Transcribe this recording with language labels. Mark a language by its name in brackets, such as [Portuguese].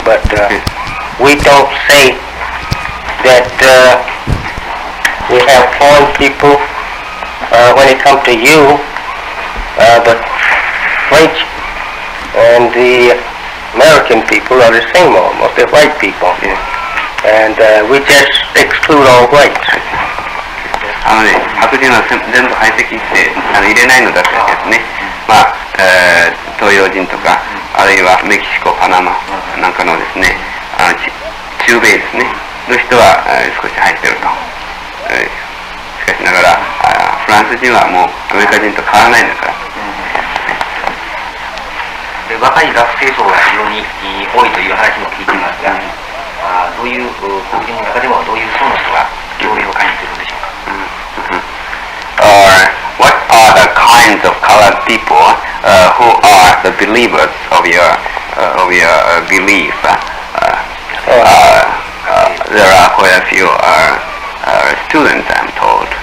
[English] But we don't say that we have foreign people when it comes to you, but French and the American people are the same almost. They're white people. Yeah. And we just exclude all whites. [Japanese] 白人は全部排斥して入れないのだったですね。まあ、東洋人とか、あるいはメキシコ、パナマなんかのですね、中米ですね、の人は少し入ってると。しかしながら、フランス人はもうアメリカ人と変わらないんだから。で若い学生層が非常に多いという話も聞いていますが、どういう黒人の中でもどういう層の人が教養を感じているんでしょうか。 [English] What are the kinds of colored people who are the believers of your belief? There are quite a few students, I'm told.